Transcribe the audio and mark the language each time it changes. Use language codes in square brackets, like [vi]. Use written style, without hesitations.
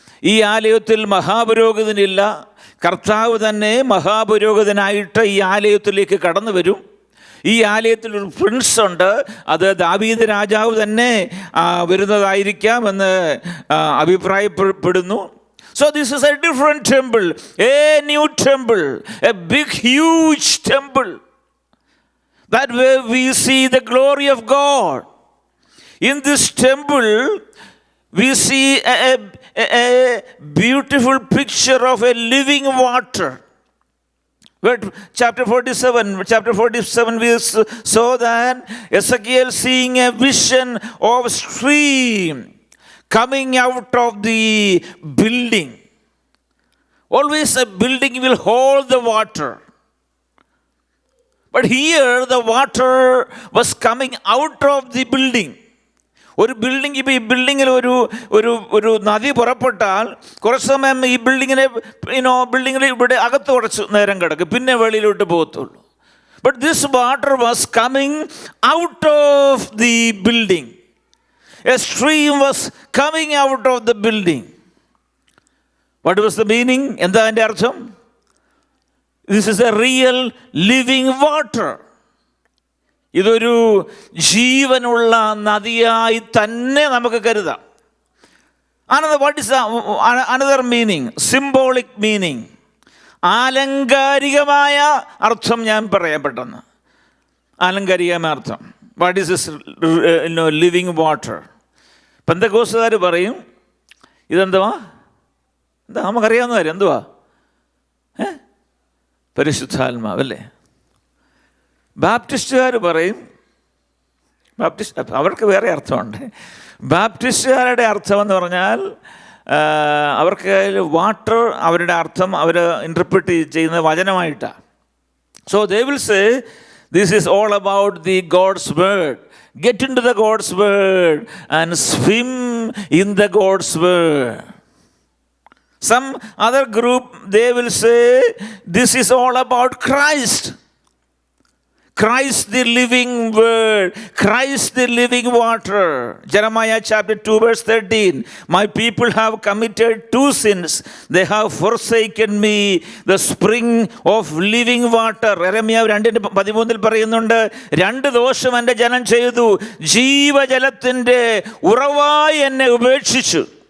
[ml] ഈ ആലയത്തിൽ മഹാപുരോഹിതനില്ല, കർത്താവ് തന്നെ മഹാപുരോഹിതനായിട്ട് ഈ ആലയത്തിലേക്ക് കടന്നു വരും. ഈ ആലയത്തിൽ ഒരു പ്രിൻസ് ഉണ്ട്, അത് ദാവീദ് രാജാവ് തന്നെ വരുന്നതായിരിക്കാം എന്ന് അഭിപ്രായപ്പെടുന്നു. [en] So this is a different temple, a new temple, a big huge temple. That way we see the glory of God. In this temple we see a beautiful picture of a living water. Chapter 47 we saw that Ezekiel seeing a vision of stream coming out of the building. Always a building will hold the water. But here the water was coming out of the building. [ml] ഒരു building, ഇപ്പോൾ ഈ ബിൽഡിങ്ങിൽ ഒരു നദി പുറപ്പെട്ടാൽ കുറച്ച് സമയം ഈ ബിൽഡിങ്ങിൽ ഇവിടെ അകത്ത് കുറച്ച് നേരം കിടക്കും, പിന്നെ വെളിയിലോട്ട് പോകത്തുള്ളൂ. [en] But this water was coming out of the building. A stream was coming out of the building. What was the meaning? [ml] എന്താ അതിൻ്റെ അർത്ഥം? [en] This is a real living water. [ml] ഇതൊരു ജീവനുള്ള നദിയായി തന്നെ നമുക്ക് കരുതാം. [en] What is another meaning? Symbolic meaning. [ml] ആലങ്കാരികമായ അർത്ഥം ഞാൻ പറയാൻ പെട്ടെന്ന്. ആലങ്കാരികമായ അർത്ഥം. [en] What is this living water? [ml] പെന്തക്കോസ്തുകാർ പറയും ഇതെന്തുവാ? എന്താ നമുക്കറിയാവുന്ന കാര്യം? എന്തുവാ? പരിശുദ്ധാത്മാവല്ലേ. ബാപ്റ്റിസ്റ്റുകാർ പറയും, അവർക്ക് വേറെ അർത്ഥമുണ്ട്. ബാപ്റ്റിസ്റ്റുകാരുടെ അർത്ഥമെന്ന് പറഞ്ഞാൽ അവർക്ക് വാട്ടർ അവരുടെ അർത്ഥം അവർ ഇൻ്റർപ്രിറ്റ് ചെയ്യുന്ന വചനമായിട്ടാണ്. [en] So they will say this is all about the God's word. Get into the God's word and swim in the God's word. Some other group, they will say this is all about Christ. Christ the living word, Christ the living water. Jeremiah chapter 2 verse 13. My people have committed two sins. They have forsaken me, the spring of living water. [ml] Jeremiah 2:13 പറയുന്നുണ്ട്, രണ്ട് ദോഷം എൻ്റെ ജനം ചെയ്തു, ജീവജലത്തിൻ്റെ ഉറവായി എന്നെ ഉപേക്ഷിച്ചു.